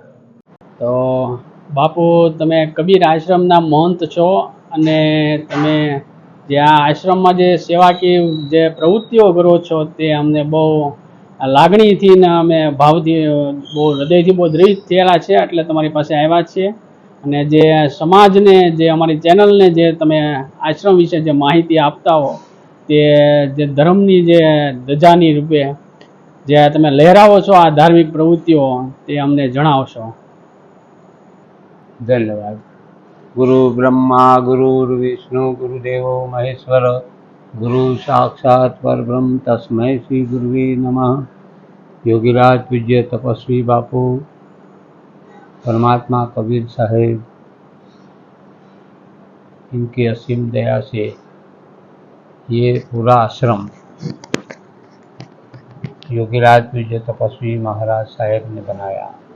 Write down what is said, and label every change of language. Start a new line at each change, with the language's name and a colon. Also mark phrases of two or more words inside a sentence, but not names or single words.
Gujarati: તો બાપુ, તમે કબીર આશ્રમના મહંત છો અને તમે જે આ આશ્રમમાં જે સેવાકીય જે પ્રવૃત્તિઓ કરો છો તે અમને બહુ લાગણીથી ને અમે ભાવથી બહુ હૃદયથી બહુ દ્રઢ થયેલા છે, એટલે તમારી પાસે આવ્યા છીએ. અને જે સમાજને, જે અમારી ચેનલને જે તમે આશ્રમ વિશે જે માહિતી આપતા હો, તે જે ધર્મની જે ધજાની રૂપે જે તમે લહેરાવો છો આ ધાર્મિક પ્રવૃત્તિઓ, તે અમને જણાવશો.
Hindi: धन्यवाद।
Sanskrit: गुरु ब्रह्मा गुरुर्विष्णु गुरुदेवो महेश्वर गुरु साक्षात परब्रह्म तस्मै श्री गुरुवे नमः।
Hindi: योगीराज पूज्य तपस्वी बापू परमात्मा कबीर साहेब, इनकी असीम दया से ये पूरा आश्रम योगीराज पूज्य तपस्वी महाराज साहेब ने बनाया।